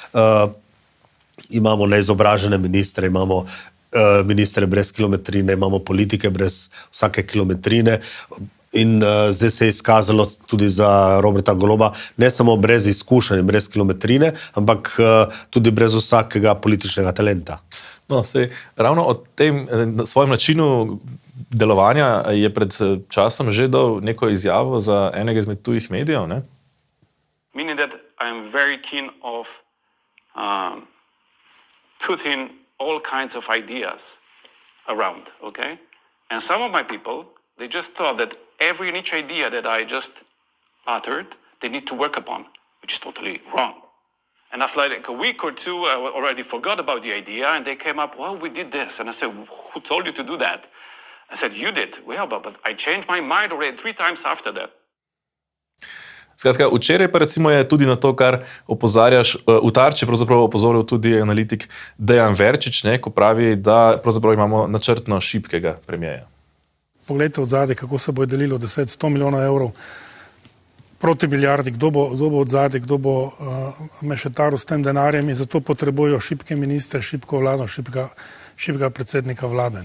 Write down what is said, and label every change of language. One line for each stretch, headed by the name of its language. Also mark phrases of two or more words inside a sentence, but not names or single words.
Slovenian: Imamo neizobražene ministre, imamo ministre brez kilometrine, imamo politike brez vsake kilometrine in zdaj se je izkazalo tudi za Roberta Goloba, ne samo brez izkušenj, brez kilometrine, ampak tudi brez vsakega političnega talenta. No, sej, ravno o tem svojem načinu delovanja je pred časom že dal neko izjavo za enega izmed tujih medijev, ne?
English: Meaning that I am very keen of putting all kinds of ideas around, okay? And some of my people, they just thought that every and each idea that I just uttered, they need to work upon, which is totally wrong. And after like a week or two, I already forgot about the idea, and they came up, well, we did this. And I said, who told you to do that? I said, you did. Well, but I changed my mind already 3 times after that.
Slovenian: Skratka, včeraj pa recimo je tudi na to, kar opozarjaš, v Tarči pravzaprav opozoril tudi analitik Dejan Verčič, ne, ko pravi, da pravzaprav imamo načrtno šibkega premierja. Poglejte od zadaj, kako se bo delilo 10-100 milijonov evrov proti milijardi, kdo bo od zadaj, kdo bo mešetaril s tem denarjem, in zato potrebujejo šibke ministre, šibko vlado, šibkega predsednika vlade.